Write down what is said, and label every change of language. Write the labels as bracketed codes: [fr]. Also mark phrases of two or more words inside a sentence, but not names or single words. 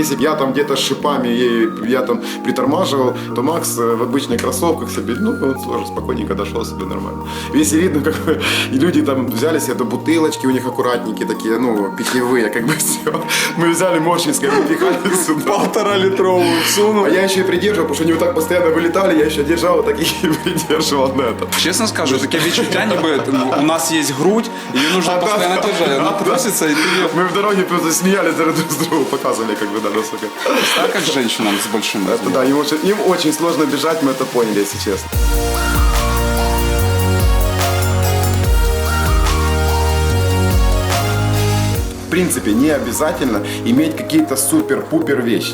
[ru] Если бы я там где-то с шипами, я там притормаживал, то Макс в обычных кроссовках себе, ну, он тоже спокойненько дошел себе нормально. Весь видно, как и люди там взяли себе до бутылочки, у них аккуратненькие такие, ну, питьевые, как бы все. Мы взяли морщинское, выпихали сюда. 1,5-литровую всунул. А я еще и придерживал, потому что они вот так постоянно вылетали, я еще держал, вот так и придерживал на это. [uk] Чесно скажу, таке відчуття, ніби у нас є грудь, і її нужно постійно держати. Вона труситься, і ти... [ru] Мы в дороге просто смеялись друг с другом, показывали, как бы, да, насколько. [uk] Так, як женщинам з большим [ru] Это размером. да, им очень сложно бежать, мы это поняли, если честно. В принципе, не обязательно иметь какие-то супер-пупер вещи.